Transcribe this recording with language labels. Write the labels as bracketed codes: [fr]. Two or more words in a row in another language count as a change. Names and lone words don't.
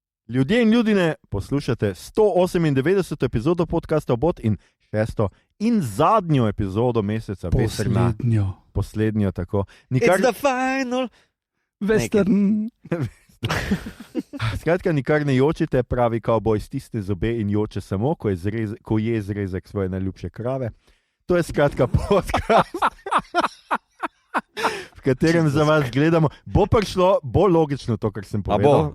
[sl] Ljudje in ljudine, poslušate 198. epizodo podcasta Obot in 6. in zadnjo epizodo meseca. Poslednjo, tako. [en] It's the final Western. [sl] Skratka, nikar ne jočite, pravi kavboj, stisne zobe in joče samo, ko je zrezek svoje najljubše krave. To je skratka podcast, v katerem za vas gledamo. Bo prišlo, bo logično to, kar sem povedal.